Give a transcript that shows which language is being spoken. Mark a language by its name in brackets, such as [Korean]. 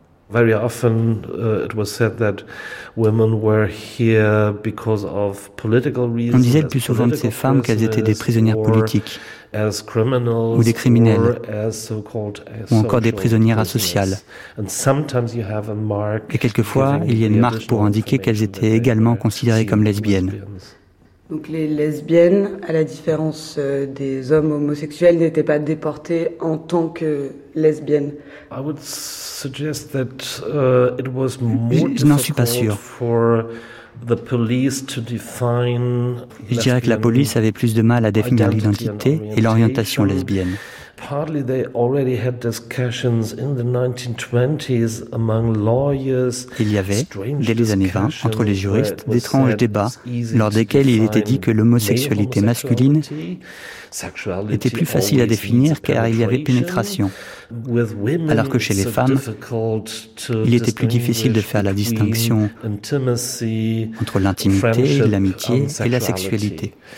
[English] Very often, it was said that women were here because of political reasons. [French] On disait le plus souvent de ces femmes qu'elles étaient des prisonnières politiques. [English] As criminals, [French] ou des criminels, ou encore des prisonnières asociales. [English] And sometimes you have a mark. [French] Et quelquefois, il y a une marque pour indiquer qu'elles étaient également considérées comme lesbiennes. Donc les lesbiennes, à la différence des hommes homosexuels, n'étaient pas déportées en tant que lesbiennes. [English] I would suggest that, it was [French] more je n'en suis pas sûr. [English] For the police to define. [French] Je dirais que la police avait plus de mal à définir l'identité et l'orientation lesbienne. [English] Partly they already had discussions in the 1920s among lawyers. [French] Il y avait, dès les années 20, entre les juristes, d'étranges débats lors desquels il était dit que l'homosexualité masculine était plus facile à définir car il y avait pénétration, alors que chez les femmes, il était plus difficile de faire la distinction entre l'intimité, l'amitié et la sexualité.